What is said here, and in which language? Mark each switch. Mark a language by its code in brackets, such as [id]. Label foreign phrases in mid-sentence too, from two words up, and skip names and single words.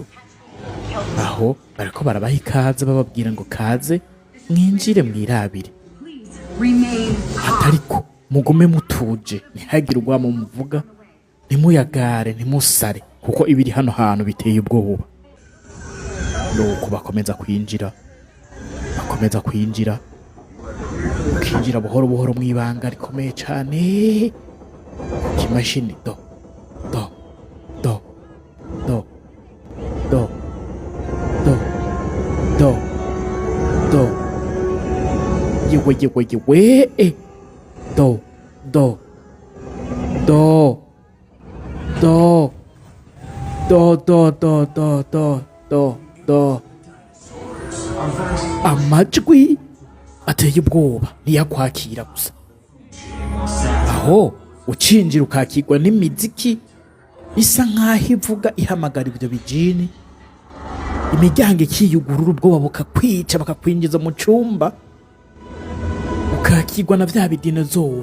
[rn] Aho bariko barabaha ikaze bababwira ngo kaze mwinjire mwirabire, atariko mugume mutuje, ntihagire urwamo muvuga, ntimuyagare, ntimusare, kuko ibiri hano hantu biteye ubwoba. Nuko bakomeza kwinjira, ukinjira buhoro buhoro mw'ibanga rikomeye cane, kimashini do do do do do do do do yewe do do do do do do do do do do do. Amajwi ateye ubwoba ntiyakwakira gusa, aho ucinjira ukakirwa n'imiziki isa nk'aho ivuga ihamagara ibyo bijini, imiryango ikiyugurura, ubwoba bukakwica, bakakwinjiza mu cumba, ukakirwa na vya bidinozoro.